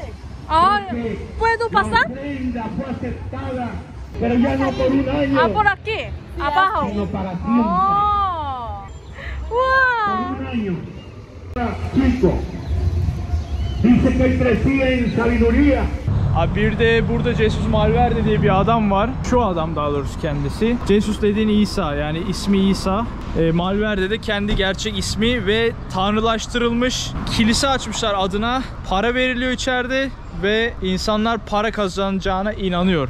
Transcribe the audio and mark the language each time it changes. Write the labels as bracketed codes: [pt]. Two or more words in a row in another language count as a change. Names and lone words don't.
[es] Ah, ¿puedo La pasar? ofrenda fue aceptada, pero ya no por un año, Ah, por aquí, abajo. sino para siempre. Oh. Por Wow. un año. Chico, dice que crecía en sabiduría. [tr] Abi bir de burada Jesus Malverde diye bir adam var. Şu adam daha doğrusu kendisi. Jesus dediğin İsa, yani ismi İsa. Malverde de kendi gerçek ismi ve tanrılaştırılmış. Kilise açmışlar adına. Para veriliyor içeride ve insanlar para kazanacağına inanıyor.